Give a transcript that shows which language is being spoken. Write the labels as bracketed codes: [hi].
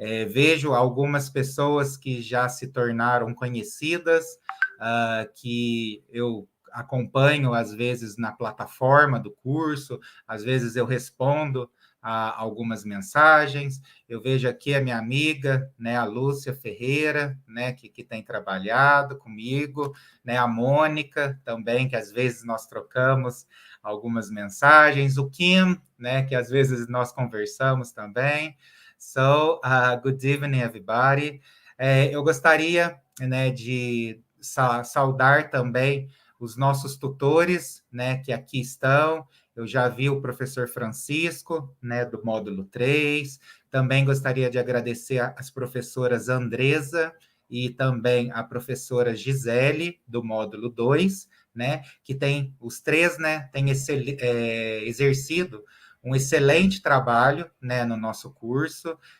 [pt] Vejo algumas pessoas que já se tornaram conhecidas, que eu acompanho às vezes na plataforma do curso, às vezes eu respondo a algumas mensagens. Eu vejo aqui a minha amiga, né, a Lúcia Ferreira, né, que tem trabalhado comigo, né, a Mônica também, que às vezes nós trocamos algumas mensagens, o Kim, né, que às vezes nós conversamos também. [en] So, good evening, everybody. [pt] Eu gostaria, né, de saudar também os nossos tutores, né, que aqui estão. Eu já vi o professor Francisco, né, do módulo 3. Também gostaria de agradecer às professoras Andresa e também a professora Gisele, do módulo 2, né, que tem, os três, né, têm exercido um excelente trabalho, né, no nosso curso.